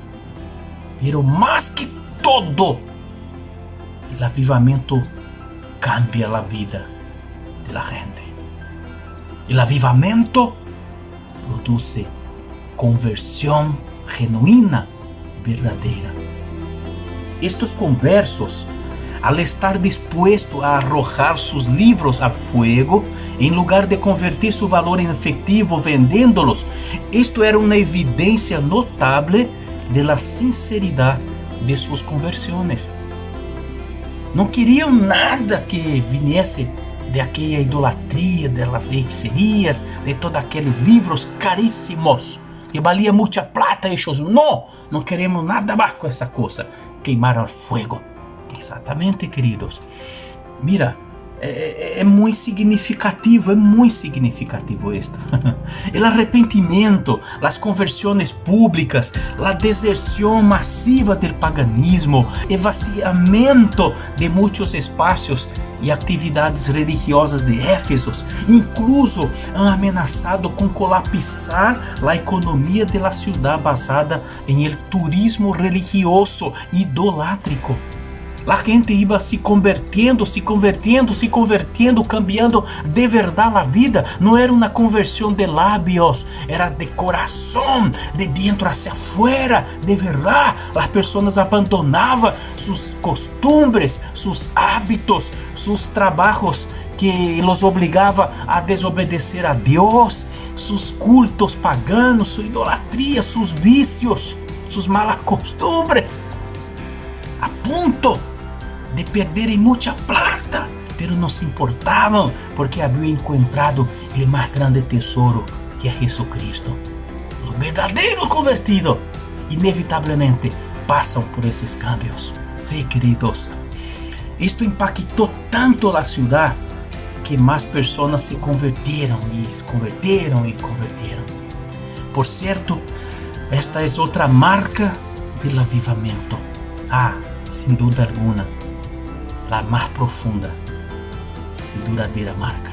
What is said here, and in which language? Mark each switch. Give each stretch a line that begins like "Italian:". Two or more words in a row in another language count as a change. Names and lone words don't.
Portuguese: Pero mais que todo, o avivamento cambia a vida da gente. O avivamento produz conversão genuína, verdadeira.
Spanish: Estes conversos, al estar dispuesto a arrojar sus libros al fuego, en lugar de convertir su valor en efectivo vendiéndolos, esto era una evidencia notable de la sinceridad de sus conversiones. No querían nada que viniese de aquella idolatría, de las hechicerías, de todos aquellos libros carísimos que valía mucha plata. Ellos no queremos nada más con esa cosa. Queimaron al fuego.
Portuguese: Exatamente, queridos. Mira, é muito significativo isto. O arrependimento, as conversões públicas, a deserção massiva do paganismo, o vaciamento de muitos espaços e atividades religiosas de Éfeso,
Spanish: incluso han
Portuguese: ameaçado com colapsar a economia da cidade basada em el turismo religioso idolátrico. A gente iba se convertendo, cambiando de verdade a vida. Não era uma conversão de lábios, era de coração,
Spanish: de dentro hacia afuera, de verdade.
Portuguese: As pessoas abandonavam seus costumbres, seus hábitos, seus trabalhos que los obligava a desobedecer a Deus, seus cultos paganos, sua idolatria, seus vícios, suas
Spanish: malas costumbres,
Portuguese: a ponto de perderem muita plata, pero não se importavam porque haviam encontrado o mais grande tesouro, que é Jesucristo. Os verdadeiros convertidos inevitavelmente passam por esses cambios. Sí, queridos, isto impactou tanto a cidade que mais pessoas se converteram. Por certo, esta é outra marca do avivamento. Sem dúvida alguma, a mais profunda e duradeira marca.